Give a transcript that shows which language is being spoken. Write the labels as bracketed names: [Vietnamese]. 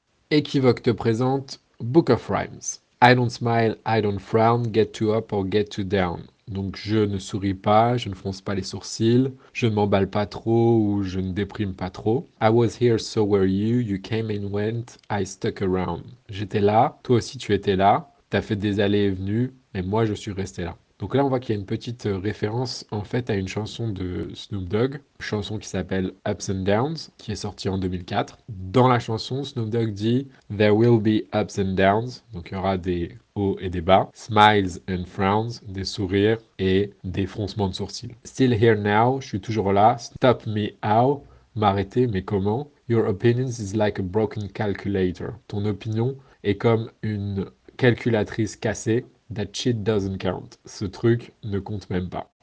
[French] Equivoque te présente Book of Rhymes. [English] I don't smile, I don't frown, get too up or get too down. [French] Donc je ne souris pas, je ne fronce pas les sourcils, je ne m'emballe pas trop ou je ne déprime pas trop. [English] I was here, so were you, you came and went, I stuck around. [French] J'étais là, toi aussi tu étais là, t'as fait des allées et venues, mais moi je suis resté là. Donc là, on voit qu'il y a une petite référence en fait à une chanson de Snoop Dogg, chanson qui s'appelle Ups and Downs, qui est sortie en 2004. Dans la chanson, Snoop Dogg dit [English] There will be ups and downs, [French] donc il y aura des hauts et des bas, [English] smiles and frowns, [French] des sourires et des froncements de sourcils. [English] Still here now, [French] je suis toujours là. [English] Stop me how, [French] m'arrêter, mais comment? [English] Your opinion is like a broken calculator. [French] Ton opinion est comme une calculatrice cassée. [English] That shit doesn't count. [French] Ce truc ne compte même pas.